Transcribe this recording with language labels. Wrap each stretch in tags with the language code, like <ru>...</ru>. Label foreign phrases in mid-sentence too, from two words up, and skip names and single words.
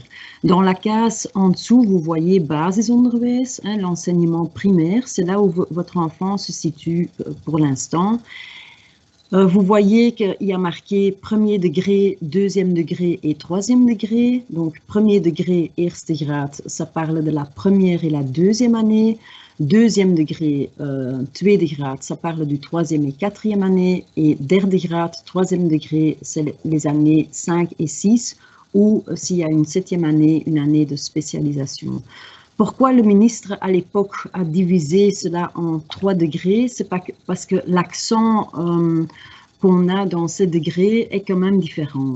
<fr>Dans la case en dessous, vous voyez basisonderwijs, l'enseignement primaire. C'est là où votre enfant se situe pour l'instant. Vous voyez qu'il y a marqué premier degré, deuxième degré et troisième degré. Donc, premier degré,</fr> <nl>eerste graad,</nl> <fr>ça parle de la première et la deuxième année. Deuxième degré,</fr> <nl>tweede graad,</nl> <fr>ça parle du troisième et quatrième année.</fr> <nl>Et derde graad,</nl> <fr>troisième degré, c'est les années 5 et 6, ou s'il y a une septième année, une année de spécialisation. Pourquoi le ministre à l'époque a divisé cela en 3 degrés? C'est parce que l'accent qu'on a dans ces degrés est quand même différent.</fr>